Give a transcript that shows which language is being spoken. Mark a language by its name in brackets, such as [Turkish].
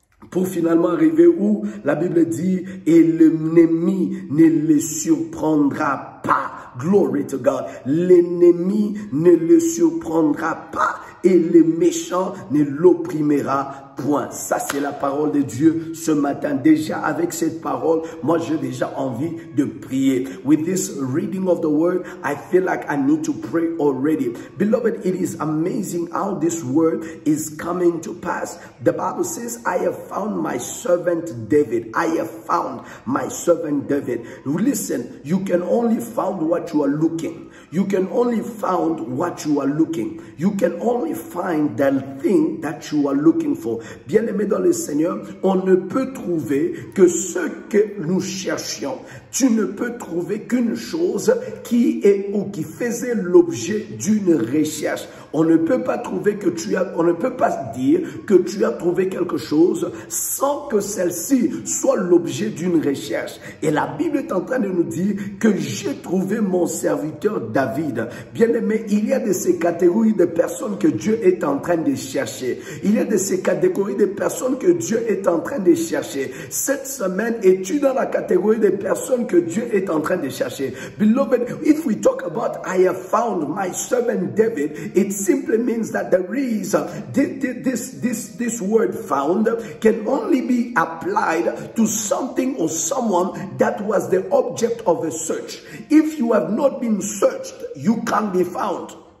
[French] Pour finalement arriver où la Bible dit, et l'ennemi ne le surprendra pas. [English] Glory to God. [French] L'ennemi ne le surprendra pas et le méchant ne l'opprimera point. Ça, c'est la parole de Dieu ce matin. Déjà, avec cette parole, moi, j'ai déjà envie de prier. [English] With this reading of the word, I feel like I need to pray already. Beloved, it is amazing how this word is coming to pass. The Bible says, I have found my servant David. I have found my servant David. Listen, you can only find what you are looking. You can only find what you are looking. You can only find the thing that you are looking for. [French] Bien-aimés dans le Seigneur, on ne peut trouver que ce que nous cherchions. Tu ne peux trouver qu'une chose qui est ou qui faisait l'objet d'une recherche. On ne peut pas trouver que on ne peut pas dire que tu as trouvé quelque chose sans que celle-ci soit l'objet d'une recherche. Et la Bible est en train de nous dire que j'ai trouvé mon serviteur David. Bien-aimé, il y a de ces catégories de personnes que Dieu est en train de chercher. Il y a de ces catégories de personnes que Dieu est en train de chercher. Cette semaine, es-tu dans la catégorie des personnes que Dieu est en train de chercher? [English] Beloved, if we talk about I have found my servant David, it simply means that there is this word found can only be applied to something or someone that was the object of a search. If you have not been searched, you can't be found.